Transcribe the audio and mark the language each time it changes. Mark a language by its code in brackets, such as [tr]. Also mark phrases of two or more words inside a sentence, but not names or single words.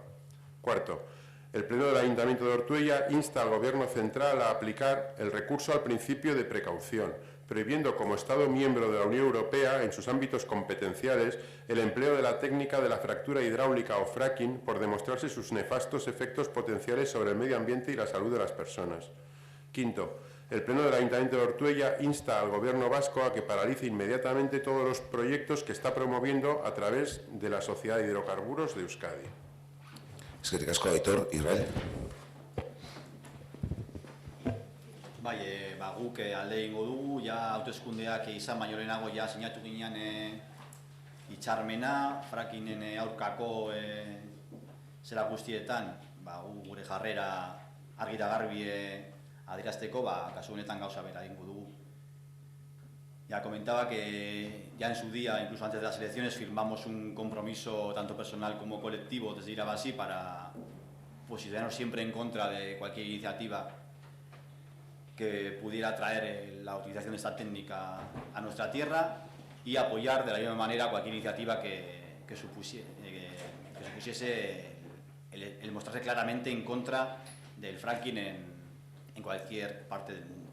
[es] Cuarto, el Pleno del Ayuntamiento de Ortuella insta al Gobierno central a aplicar el recurso al principio de precaución, prohibiendo como Estado miembro de la Unión Europea, en sus ámbitos competenciales, el empleo de la técnica de la fractura hidráulica o fracking por demostrarse sus nefastos efectos potenciales sobre el medio ambiente y la salud de las personas. Quinto, el Pleno del Ayuntamiento de Ortuella insta al Gobierno vasco a que paralice inmediatamente todos los proyectos que está promoviendo a través de la Sociedad de Hidrocarburos de Euskadi. [eu] Eskerrik asko, Aitor. Israel. Bai, guk alde egingo dugu, ja hauteskundeak izan baino lehenago ja sinatu ginean hitzarmena, frackingen aurkako zera guztietan, gure jarrera argi eta garbi adierazteko, kasu honetan gauza bera egingo dugu. [es] Ya comentaba que ya en su día, incluso antes de las elecciones, firmamos un compromiso tanto personal como colectivo desde Irabasi para posicionarnos siempre en contra de cualquier iniciativa que pudiera traer la utilización de esta técnica a nuestra tierra y apoyar de la misma manera cualquier iniciativa que supusiese el mostrarse claramente en contra del fracking en cualquier parte del mundo.